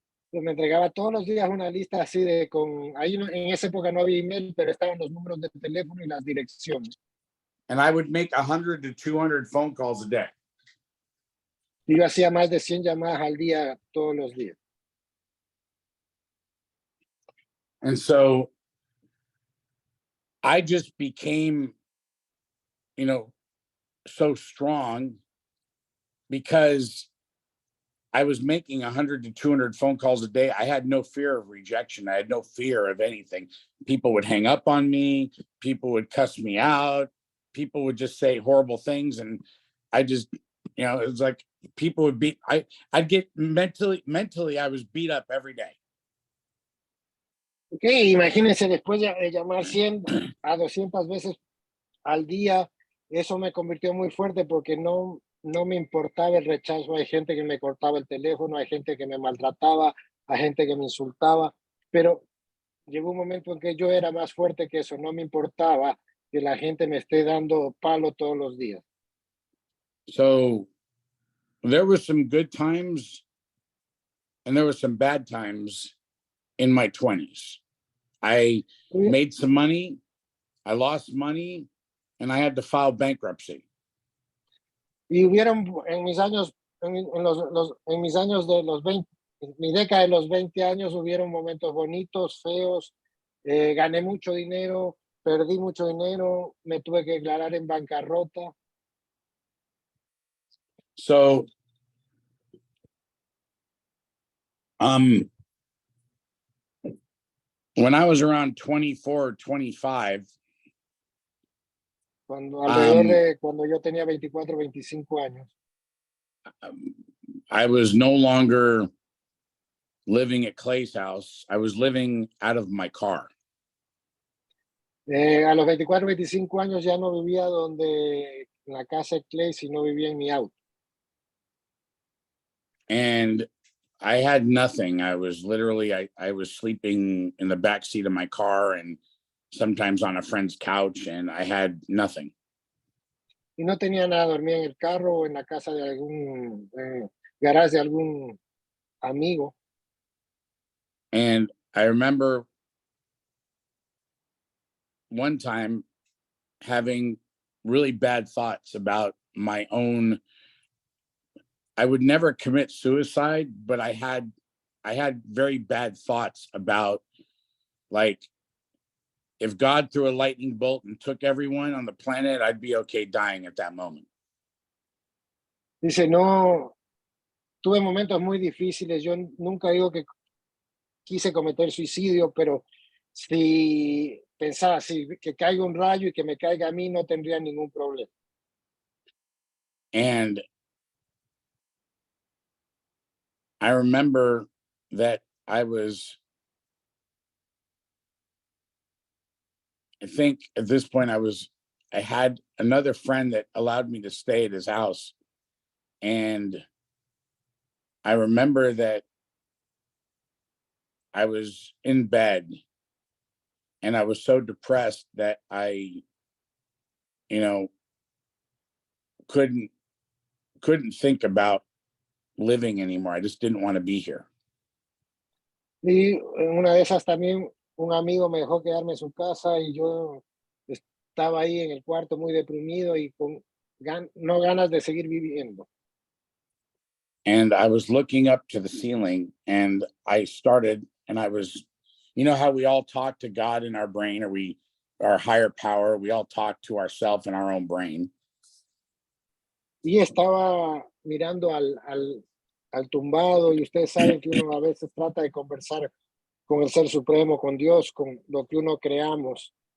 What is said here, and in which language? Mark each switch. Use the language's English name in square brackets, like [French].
[Spanish] Pues me entregaba todos los días una lista así ahí en esa época no había email, pero estaban los números de teléfono y las direcciones. [English] And I would make 100 to 200 phone calls a day. [Spanish] Y yo hacía más de 100 llamadas al día todos los días. [English] And so I just became, so strong because I was making 100 to 200 phone calls a day. I had no fear of rejection. I had no fear of anything. People would hang up on me. People would cuss me out. People would just say horrible things. And I just, it was like people would I'd get mentally, I was beat up every day. [Spanish] Ok, imagínense después de llamar 100 a 200 veces al día, eso me convirtió muy fuerte porque no me importaba el rechazo. Hay gente que me cortaba el teléfono, hay gente que me maltrataba, hay gente que me insultaba, pero llegó un momento en que yo era más fuerte que eso. No me importaba que la gente me esté dando palo todos los días. [English] So there were some good times and there were some bad times in my 20s. I made some money, I lost money, and I had to file bankruptcy. [Spanish] Y hubieron en mis años, en mis años de los 20, en mi década de los 20 años, hubieron momentos bonitos, feos, gané mucho dinero, perdí mucho dinero, me tuve que declarar en bancarrota. [English] So, when I was around 24 or 25, [Spanish] cuando yo tenía 24, 25 años, [English] I was no longer living at Clay's house. I was living out of my car. [Spanish] A los 24, 25 años ya no vivía en la casa de Clay, sino vivía en mi auto. [English] And I had nothing. I was literally, I was sleeping in the back seat of my car and sometimes on a friend's couch, and I had nothing. [Spanish] Y no tenía nada, dormía en el carro o en la casa de algún garage de algún amigo. [English] And I remember one time having really bad thoughts about my own. I would never commit suicide, but I had very bad thoughts about, like, if God threw a lightning bolt and took everyone on the planet, I'd be okay dying at that moment. [Spanish] Dice, no, tuve momentos muy difíciles. Yo nunca digo que quise cometer suicidio, pero si pensaba, que caiga un rayo y que me caiga a mí, no tendría ningún problema. [English] And I remember that I think at this point I had another friend that allowed me to stay at his house And I remember that I was in bed and I was so depressed that I, you know, couldn't think about living anymore. I just didn't want to be here. [Spanish] Y en una de esas también un amigo me dejó quedarme en su casa y yo estaba ahí en el cuarto muy deprimido y con no ganas de seguir viviendo. [English] And I was looking up to the ceiling and I started, and I was, you know how we all talk to God in our brain, or our higher power, we all talk to ourselves in our own brain. [Spanish] Y estaba mirando al tumbado, y ustedes saben que uno a veces trata de conversar con el Ser Supremo, con Dios, con lo que uno creamos.